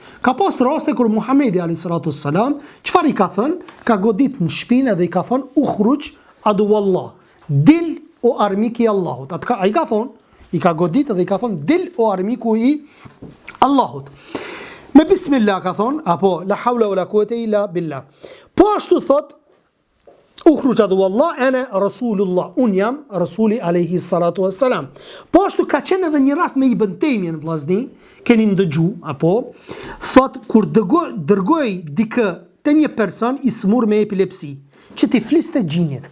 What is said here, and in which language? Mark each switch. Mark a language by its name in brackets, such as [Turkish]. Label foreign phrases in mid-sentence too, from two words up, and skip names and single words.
[Albanian] Ka pas raste kur Muhamedi [Arabic] عليه الصلاة والسلام, [Albanian] çfarë i ka thënë? Ka godit në shpinë dhe i ka thënë [Arabic] اخرج عدو الله. [Albanian] Dil o armik i Allahut. Ai ka thonë, i ka godit dhe i ka thonë dil o armiku i Allahut. Me bismillah ka thonë, apo [Arabic] لا حول ولا قوة إلا بالله. [Albanian] Po ashtu thot [Arabic] اخرج عدو الله أنا رسول الله. [Albanian] Un jam rasuli [Arabic] عليه الصلاة والسلام. [Albanian] Po ashtu ka qenë edhe një rast me Ibn Taymiyah në vllazni, keni ndëgju, apo thot kur dërgoi dikë te një person i smur me epilepsi, që ti fliste gjinit.